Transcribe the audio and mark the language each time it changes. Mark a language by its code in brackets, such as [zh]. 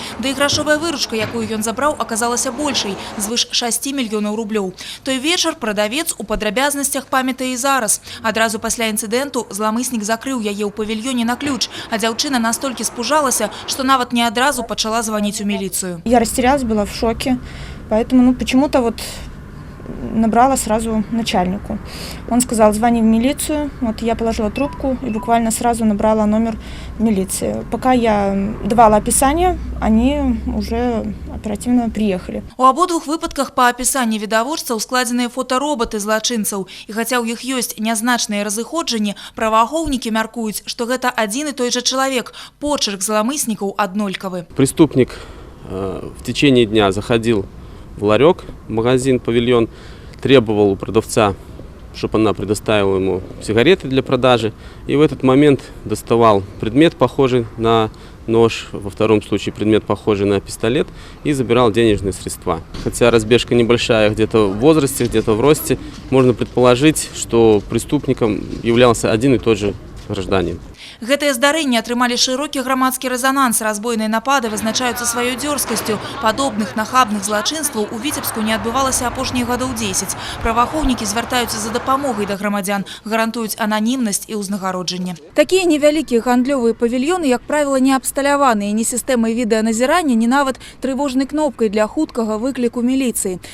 [be] Да і грашовая выручка, якую ён забраў, аказалася большай – звыш 6 мільёнаў рублёў. Той вечар прадавец у падрабязнасцях памятае і зараз. Адразу пасля інцыдэнту зламыснік закрыў яе ў павільёне на ключ, а дзяўчына настолькі спужалася, што нават не адразу пачала званіць у міліцыю. [ru] Я растерялась, была в шоке, поэтому почему-то вот набрала сразу начальнику. Он сказал: звони в милицию. Вот я положила трубку и буквально сразу набрала номер милиции. Пока я давала описание, они уже оперативно приехали. [be] У абодвух выпадках па апісанні відавочцаў складзеныя фотароботы злачынцаў. І хаця ў іх ёсць нязначныя разыходжанні, праваахоўнікі мяркуюць, што гэта адзін і той жа чалавек. Почерк зламыснікаў аднолькавы. [ru] Преступник в течение дня заходил в ларек, магазин, павильон, требовал у продавца чтобы она предоставила ему сигареты для продажи. И в этот момент доставал предмет, похожий на нож, во втором случае предмет, похожий на пистолет, и забирал денежные средства. Хотя разбежка небольшая, где-то в возрасте, где-то в росте, можно предположить, что преступником являлся один и тот же гражданин. [be] Гэтыя здарэнні атрымалі шырокі грамадскі рэзананс. Разбойныя напады вызначаюцца сваёй дзёрзкасцю. Падобных нахабных злачынстваў у Віцебску не адбывалася апошніх гадоў 10. Праваахоўнікі звяртаюцца за дапамогай да грамадзян, гарантуюць ананімнасць і ўзнагароджанне. Такія невялікія гандлёвыя павільёны, як правіла, не абсталяваныя ні сістэмай відэаназірання, ні нават трывожнай кнопкай для хуткага выкліку міліцыі.